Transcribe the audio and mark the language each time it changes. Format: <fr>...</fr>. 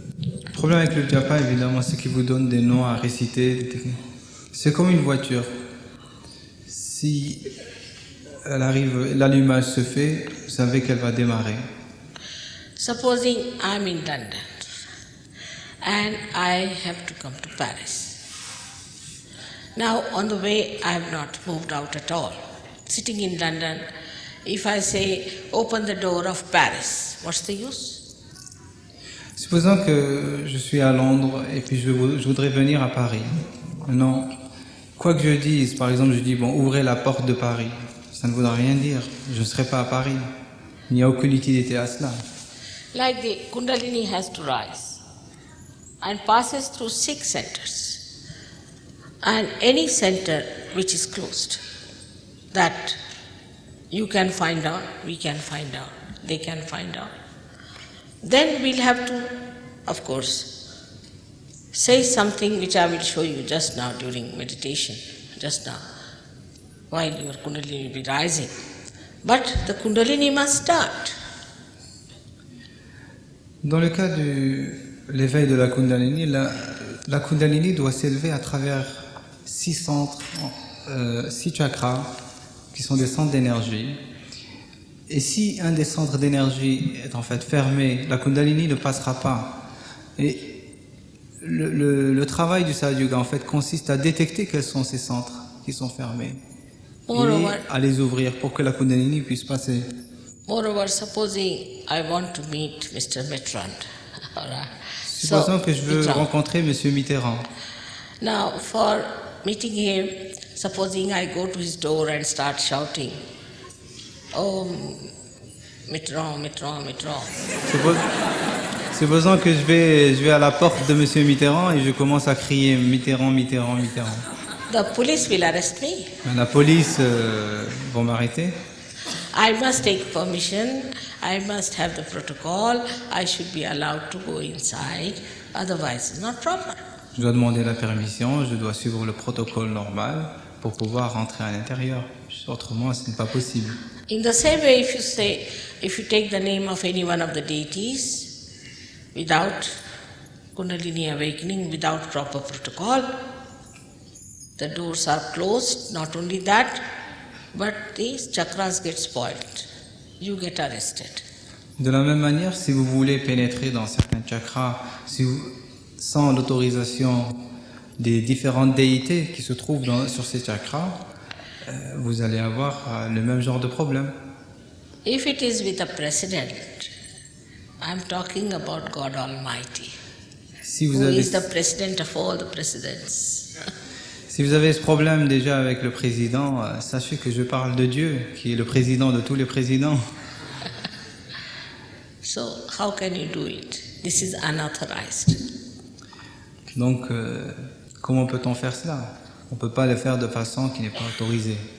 <fr>le problème avec le japa, évidemment, c'est qu'il vous donne des noms à réciter, des techniques. C'est comme une voiture. Si elle arrive, l'allumage se fait, vous savez qu'elle va démarrer.</fr> <en>Supposing I'm in London and I have to come to Paris. Now, on the way, I have not moved out at all. Sitting in London, if I say, open the door of Paris, what's the use?</en> <fr>Supposons que je suis à Londres et puis je voudrais venir à Paris. Maintenant, quoi que je dise, par exemple, je dis, bon, ouvrez la porte de Paris. Ça ne voudra rien dire. Je ne serai pas à Paris. Il n'y a aucune utilité à cela.</fr> <en>Like the Kundalini has to rise and passes through 6 centers. And any center which is closed, that you can find out, we can find out, they can find out. Then we'll have to, of course, say something which I will show you just now during meditation, just now, while your Kundalini will be rising. But the Kundalini must start.</en> <fr>Dans le cas de l'éveil de la Kundalini, la Kundalini doit s'élever à travers 6 centres, 6 chakras, qui sont des centres d'énergie. Et si un des centres d'énergie est en fait fermé, la Kundalini ne passera pas. Et le travail du Sadhyuga en fait consiste à détecter quels sont ces centres qui sont fermés et à les ouvrir pour que la Kundalini puisse passer.</fr> <en>Moreover, supposing I want to meet Mr. Mitterrand.</en> <fr>Supposons que je veux rencontrer M. Mitterrand.</fr> <en>Now, for meeting him, supposing I go to his door and start shouting, oh, Mitterrand, Mitterrand, Mitterrand.</en> <fr>Supposons que je vais à la porte de M. Mitterrand et je commence à crier Mitterrand, Mitterrand, Mitterrand.</fr> <en>The police will arrest me.</en> <fr>La police va m'arrêter.</fr> <en>I must take permission, I must have the protocol, I should be allowed to go inside, otherwise it's not proper.</en> <fr>Je dois demander la permission, je dois suivre le protocole normal pour pouvoir rentrer à l'intérieur. Autrement, ce n'est pas possible.</fr> <en>In the same way, if you take the name of any one of the deities without Kundalini awakening, without proper protocol, the doors are closed. Not only that, but these chakras get spoiled. You get arrested.</en> <fr>De la même manière, si vous voulez pénétrer dans certains chakras, sans l'autorisation des différentes déités qui se trouvent sur ces chakras, vous allez avoir le même genre de problème.</fr> <en>If it is with a president, I'm talking about God Almighty, who is the president of all the presidents.</en> <fr>Si vous avez ce problème déjà avec le président, sachez que je parle de Dieu, qui est le président de tous les présidents.</fr> <en>So, how can you do it? This is unauthorized.</en> <fr>Donc, comment peut-on faire cela? On ne peut pas le faire de façon qui n'est pas autorisée.</fr>